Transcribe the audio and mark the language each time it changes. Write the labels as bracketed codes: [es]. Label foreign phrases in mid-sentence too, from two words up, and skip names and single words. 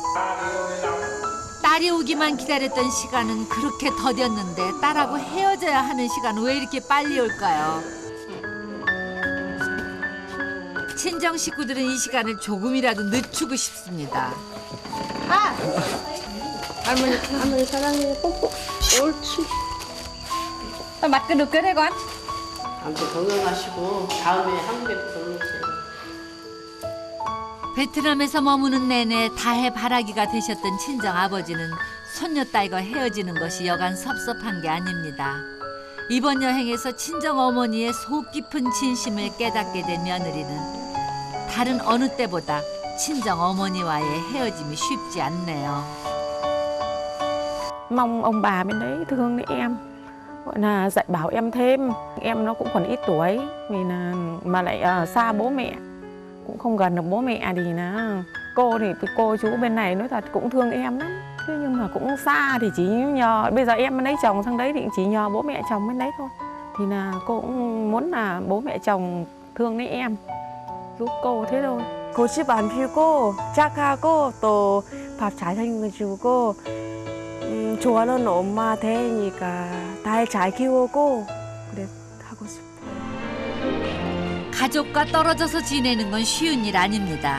[ko] 딸이 오기만 기다렸던 시간은 그렇게 더뎠는데 딸하고 헤어져야 하는 시간은 왜 이렇게 빨리 올까요? 친정 식구들은 이 시간을 조금이라도 늦추고 싶습니다. 할머니 사랑해. 뽀뽀. 옳지. [vi] Mặt cái được cái đấy con. [ko] 아무튼 건강하시고 다음에 한국에 또 오세요. 베트남에서 머무는 내내 다해 바라기가 되셨던 친정 아버지는 손녀딸과 헤어지는 것이 여간 섭섭한 게 아닙니다. 이번 여행에서 친정 어머니의 속 깊은 진심을 깨닫게 된 며느리는 다른 어느 때보다 친정 어머니와의 헤어짐이 쉽지 않네요. [vi] Mong ông bà bên đấy thương đến em, gọi là dạy bảo em thêm. Em nó cũng còn ít tuổi vì là mà lại xa bố mẹ, cũng không gần được bố mẹ thì là cô chú bên này nói thật cũng thương em lắm. Thế nhưng mà cũng xa thì chỉ nhờ bây giờ em bên đấy chồng sang đấy thì chỉ nhờ bố mẹ chồng bên đấy thôi. Thì là cô cũng muốn là bố mẹ chồng thương đến em, giúp cô thế thôi. [ko] 고집 안 피우고 착하고 또 밥 잘 챙겨주고 좋아하는 엄마 되니까 날 잘 키우고 그래 하고 싶어요. 가족과 떨어져서 지내는 건 쉬운 일 아닙니다.